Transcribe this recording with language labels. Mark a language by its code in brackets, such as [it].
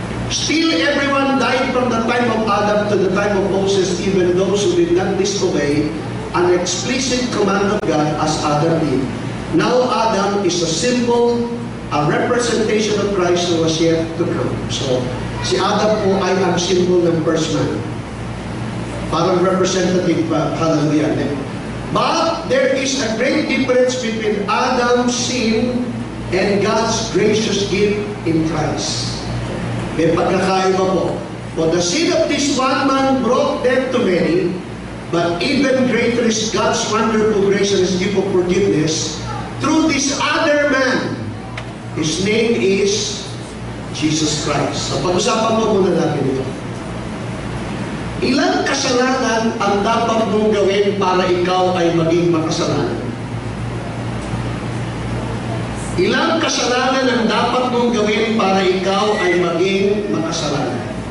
[en] Still everyone died from the time of Adam to the time of Moses, even those who did not disobey an explicit command of God as Adam did. Now Adam is a symbol, a representation of Christ who was yet to come. [tl] So, si Adam po ay ang symbol ng first man. Parang representative, hallelujah. [en] But there is a great difference between Adam's sin and God's gracious gift in Christ. [tl] May pagkakaiba po. [en] For the sin of this one man brought death to many, but even greater is God's wonderful grace and His gift of forgiveness through this other man. His name is Jesus Christ. [tl] So pag-usapan po muna natin ito. Ilang kasalanan ang dapat mong gawin para ikaw ay maging makasalanan? Ilang kasalanan ang dapat mong gawin para ikaw ay maging makasalanan?